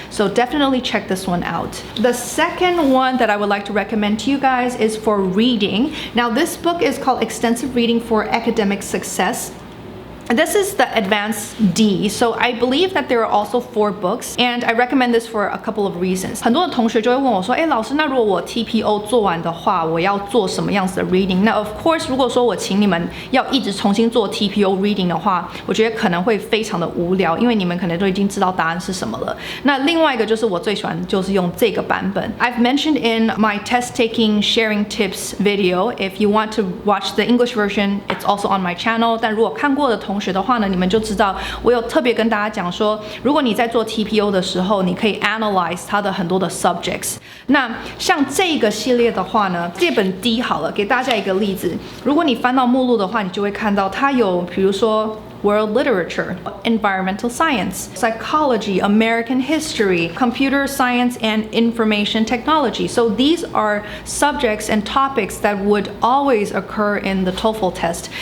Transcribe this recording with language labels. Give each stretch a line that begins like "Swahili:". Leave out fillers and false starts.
English: So definitely check this one out. The second one that I would like to recommend to you guys is for reading. Now this book is called Extensive Reading for Academic Success. This is the advanced D, so I believe that there are also 4 books, and I recommend this for a couple of reasons.
Chinese: 很多的同学就会问我说，老师，那如果我 TPO 做完的话，我要做什么样子的 reading？那
English: of course，
Chinese: 如果说我请你们要一直重新做 TPO reading 的话，我觉得可能会非常的无聊，因为你们可能都已经知道答案是什么了。那另外一个就是我最喜欢就是用这个版本。
English: I've mentioned in my test-taking sharing tips video. If you want to watch the English version, it's also on my channel.
Chinese: 但如果看过的同学的话呢，你们就知道我有特别跟大家讲说，如果你在做 TPO 的时候，你可以 analyze 它的很多的 subjects。那像这个系列的话呢，这本 D 好了，给大家一个例子。如果你翻到目录的话，你就会看到它有，比如说
English: World Literature, Environmental Science, Psychology, American History, Computer Science, and Information Technology. So these are subjects and topics that would always occur in the TOEFL test.